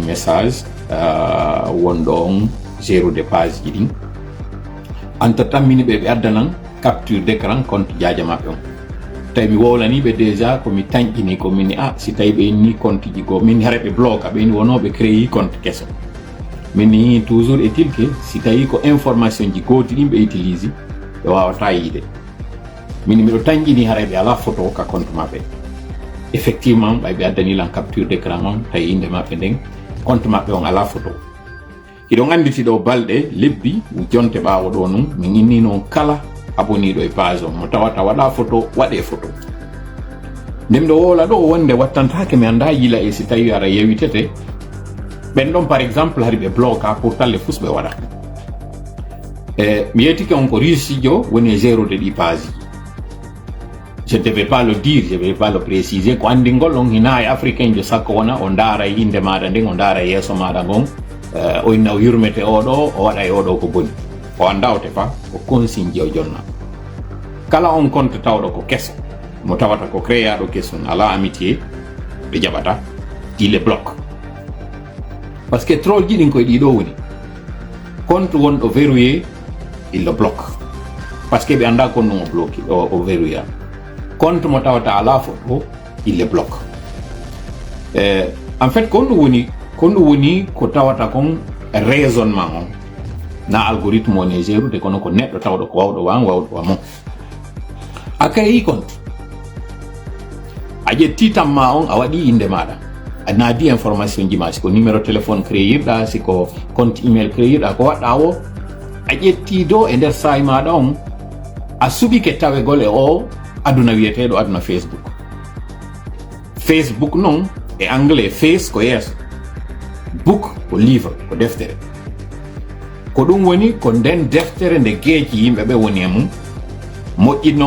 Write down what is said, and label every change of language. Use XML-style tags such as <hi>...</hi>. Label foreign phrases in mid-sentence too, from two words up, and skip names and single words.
<ff>message wonɗo on gérude page ji ɗin anta tammini ɓe addanan</ff> <fr>capture d'écran</fr> <ff>compte jaaja maɓɓe on tawi mi wowlaniɓe déjà komi tañƴini komini si tawi ɓe ni compte ji goo min hara ɓe bloque ɓeni wonoɓe créé compte kesso min</ff> <fr>toujours est-il que</fr> <ff>si tawi ko information ji gooti ɗin ɓe utilise ɓe wawata yiide min miɗo tañƴini haray ɓe ala photo ka compte maɓɓe effectivement ɓay ɓe addanilan</ff> <fr>capture d'écran</fr> <ff>on tawi inde maɓɓe nden compte maɓɓe on ala photo iɗon anditi ɗo balɗe lebbi jonte ɓawo ɗo nun min inni noon kala aboniɗo e page on mo tawata waɗa photo waɗe photo ndem ɗo wola ɗo wonde wattantake mi anda yila e si tawi ara yewitete ɓen ɗon</ff> <fr>par exemple</fr> <ff>hari ɓe bloqua pour talle fus ɓe waɗa mi yetike on ko riusijo woni e gérude ɗi page ji</ff> <fr>je devais pas le dire je devais pas le préciser</fr> <ff>ko andingol on hina e africain jo sakko wona o daara e inde maɗa nden o daara e yesso maɗa gon o inna o yurmete oɗo o waɗa e oɗo ko boni o anda o tefa ko consigne ji o jonna kala on compte tawɗo ko kesso mo tawata ko créaɗo kesson ala amitié ɓe jaɓata</ff> <fr>il les bloque par ce que</fr> <ff>troll ji ɗin koye ɗiɗo woni compte wonɗo verrouillé</ff> <fr>il le bloque par ce que</fr> <ff>ɓe anda kon ɗum o bloqué o verrouilla compte mo tawata ala photo</ff> <fr>il les bloque</fr> <ff>en fait kon ɗum woni ko tawata kon raisonnement on na algorithme on e gérude kono ko neɗɗo tawɗo ko wawɗo wan wawɗo wa mon a créé compte a ƴetti tamma on a waɗi inde maɗa a naadi information ji ma siko</ff> <fr>numéro téléphone</fr> <ff>créirɗa siko compte email créirɗa ko waɗɗa o a ƴetti do e nder sayi maɗa on a suɓike tawegol e o aduna wiyeteɗo aduna Facebook noon e anglais face ko yeeso book ko livre ko deftere ko ɗum woni ko nden deftere nde geeji yimɓeɓe woni e mum moƴƴinno</ff>